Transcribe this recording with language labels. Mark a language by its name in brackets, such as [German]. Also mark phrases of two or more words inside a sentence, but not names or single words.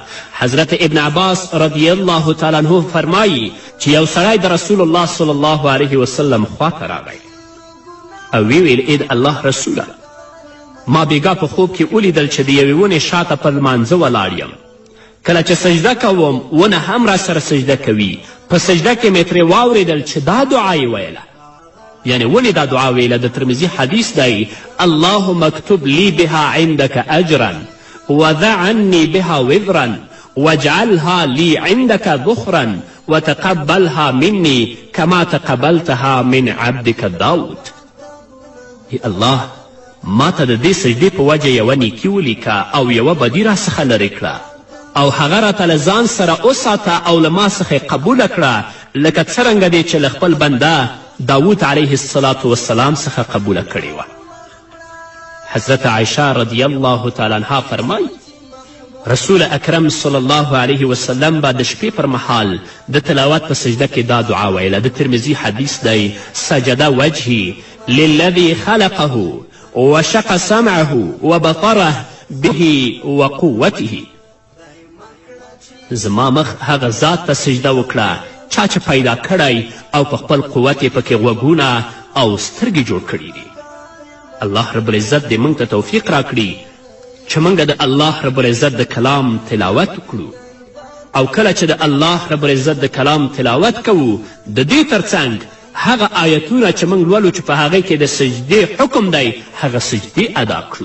[Pashto] حضرت ابن عباس [Arabic] رضی الله تعالی عنه [Pashto] فرمایي چې یو سړی د [Arabic] رسول الله صلی الله علیه وسلم [Pashto] خواته راغی او ویل ای د الله رسوله ما بیګا په خوب کې ولیدل چې د یوې ونې شاته پر لمانځه ولاړ یم کله چې سجده کوم ونه هم را سره سجده کوي په سجده کې مې ترې واورېدل چې دا دعا یې ویله یعنی ولې دا دعا ویله د ترمذي حدیث دی [Arabic] اللهم اکتب لی بها عندك اجرا وضع عنی بها وزرا واجعلها لی عندك ذخرا وتقبلها مني كما تقبلتها من عبدك داود. [Pashto] ای الله ما ته د دې سجدې په وجه یوه نیکي ولیکه او یوه بدي راڅخه لرې کړه او هغه راته له ځان سره وساته او له ما څخه یې قبوله کړه لکه څرنګه دی چې له خپل بنده داود [Arabic] علیه الصلاة والسلام [Pashto] څخه قبوله کړې وه. حضرت عایشه [Arabic] رضی الله تعالی عنها [Pashto] فرمایي رسول اکرم [Arabic] صلی الله علیه وسلم [Pashto] به د شپې پر مهال د تلاوت په سجده کې دا دعا ویله. د ترمذي حدیث دی [Arabic] سجده وجهی للذي خلقه وشق سمعه وبطره به وقوته. [Pashto] زما مخ هغه ذات ته سجده وکړه چا چې پیدا کړی او په خپل قوت یې پکې غوږونه او سترګې جوړ کړي دي. [Arabic] الله رب العزت [Pashto] دې موږ ته توفیق راکړي چې موږ د [Arabic] الله رب العزت [Pashto] د کلام تلاوت وکړو او کله چې د [Arabic] الله رب العزت [Pashto] د کلام تلاوت کوو د دې ترڅنګ هغه آیتونه چې موږ لولو چې په هغې کې د سجدې حکم دی هغه سجدې ادا کړو.